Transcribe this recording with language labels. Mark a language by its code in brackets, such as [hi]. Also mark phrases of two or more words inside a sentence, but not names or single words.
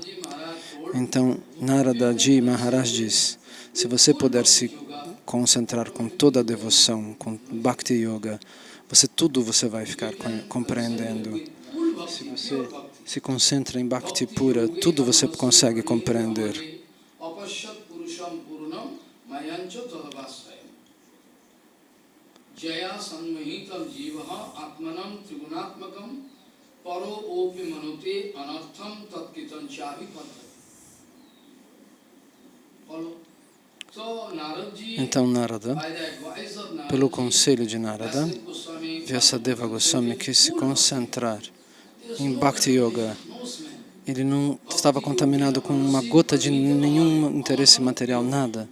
[pt] Então, Narada Ji Maharaj diz, se você puder se concentrar com toda a devoção, com Bhakti Yoga, tudo você vai ficar compreendendo. Se você se concentra em Bhakti pura, tudo você consegue compreender. [sa] जय सन्महितम् जीवः आत्मानम् त्रिगुणात्मकम् परो ओपि मनुते अनर्थम् तत्कितम् चहि पथै. [pt] Então Narada, pelo conselho de Narada, Vyasadeva Goswami quis se concentrar em Bhakti Yoga. Ele não estava contaminado com uma gota de nenhum interesse material, nada.